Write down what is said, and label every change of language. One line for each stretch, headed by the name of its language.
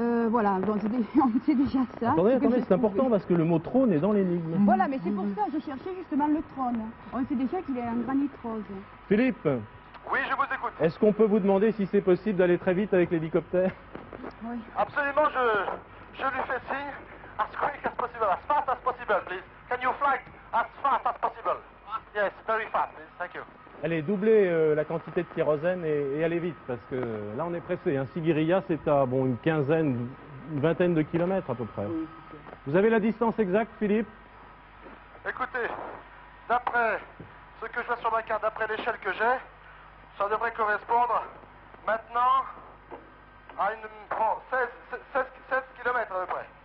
French: Voilà, donc c'est déjà ça. Attendez, ce que j'ai c'est trouvé. important parce que le mot trône est dans l'énigme. Voilà, mais c'est pour ça que je cherchais justement le trône. On sait déjà qu'il est en granit rose. Philippe, Oui, je vous écoute. est-ce qu'on peut vous demander si c'est possible d'aller très vite avec l'hélicoptère? Oui. Absolument, je lui fais signe.
English: As quick as possible, as fast as possible, please. Can you fly as fast as possible? Yes, very fast, thank you.
French: Allez, doublez la quantité de kérosène et allez vite, parce que là on est pressé. Hein. Sigiriya, c'est à bon, une vingtaine de kilomètres à peu près. Oui, c'est ça. Vous avez la distance exacte, Philippe? Écoutez, d'après ce que je vois sur ma carte, d'après l'échelle que j'ai, ça devrait correspondre maintenant à 16 km à peu près.